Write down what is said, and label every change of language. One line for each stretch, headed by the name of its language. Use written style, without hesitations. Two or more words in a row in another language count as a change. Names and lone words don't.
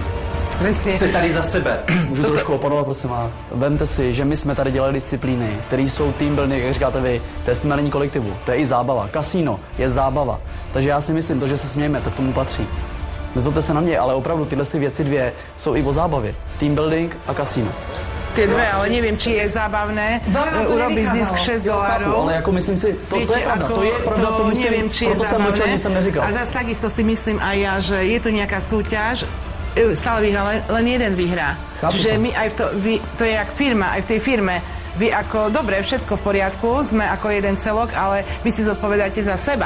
Czech: Jste tady za sebe. Můžu trošku oponovat, prosím vás. Vemte si, že my jsme tady dělali disciplíny, které jsou
English: team building,
Czech: jak říkáte vy, to je stmelení kolektivu, to je i zábava. Kasíno je zábava. Takže já si myslím, to, že se smějeme, to k tomu patří. Nezlobte se na mě, ale opravdu tyhle věci dvě jsou i o zábavě.
English: Team building
Czech: a kasíno.
Slovak: Tie dve, ale neviem, či je zábavné urobiť zisk $6. Ale ako myslím si, to je pravda, to je pravda, to musím, neviem, či je zábavné. A zase takisto si myslím aj ja, že je tu nejaká súťaž, stále vyhrá, len jeden vyhrá. Čiže my aj to je jak firma, aj v tej firme, vy ako, dobre, všetko v poriadku, sme ako jeden celok, ale vy si zodpovedáte za seba.